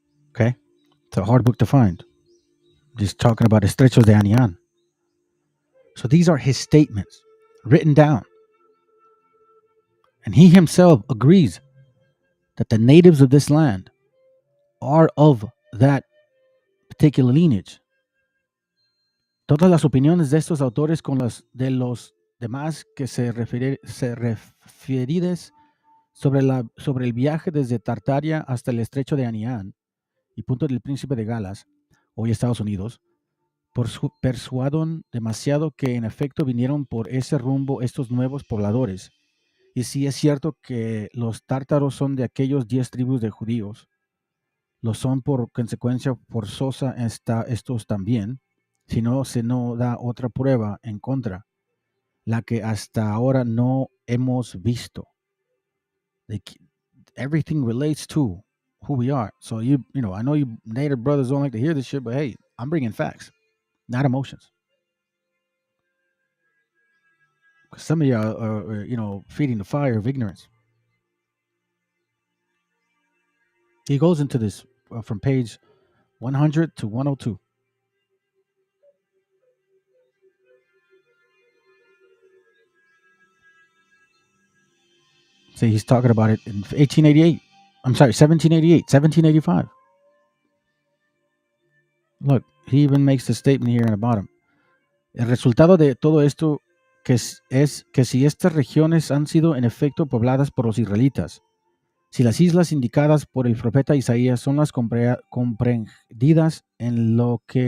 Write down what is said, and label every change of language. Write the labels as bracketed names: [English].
[English] Okay? It's a hard book to find. Just talking about Estrechos de Anian. So these are his statements written down. And he himself agrees that the natives of this land are of that particular lineage. [Spanish] Todas las opiniones de estos autores con las de los demás que se referides sobre el viaje desde Tartaria hasta el estrecho de Anian y punto del Príncipe de Galas, hoy Estados Unidos, persuadon demasiado que en efecto vinieron por ese rumbo estos nuevos pobladores. Y si es cierto que los tártaros son de aquellos 10 tribus de judíos, lo son por consecuencia forzosa estos también, si no se no da otra prueba en contra, la que hasta ahora no hemos visto. [English] Everything relates to who we are. So I know you native brothers don't like to hear this shit, but hey, I'm bringing facts, not emotions. Some of y'all are, feeding the fire of ignorance. He goes into this from page 100 to 102. See, he's talking about it in 1888. I'm sorry, 1788, 1785. Look, he even makes the statement here in the bottom. [Spanish] El resultado de todo esto es que si estas regiones han sido en efecto pobladas por los israelitas, si las islas indicadas por el profeta Isaías son las comprendidas en lo